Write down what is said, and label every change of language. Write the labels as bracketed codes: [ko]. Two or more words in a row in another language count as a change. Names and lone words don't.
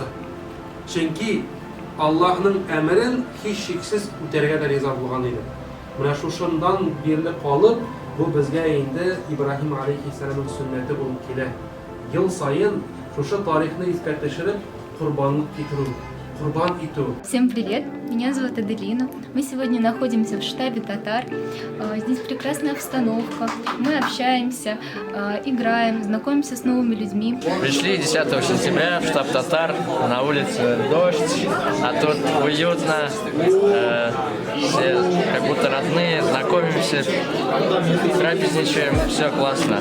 [tt] Чөнки Аллаһның әмерен һич шиксез үтәргә дә риза булган иде. Менә шушындан бирле калып, бу безгә инде Ибраһим алейхиссаламның сөннәте булып килә. Ел сайын шушы тарихны искә төшереп, курбанлык китерү, курбан итү. [ru] Всем привет, меня зовут Аделина. Мы сегодня находимся в штабе татар. Здесь прекрасная обстановка, мы общаемся, играем, знакомимся с новыми людьми. Пришли 10 сентября в штаб татар, на улице дождь, а тут уютно, все как будто родные, знакомимся, трапезничаем, все классно.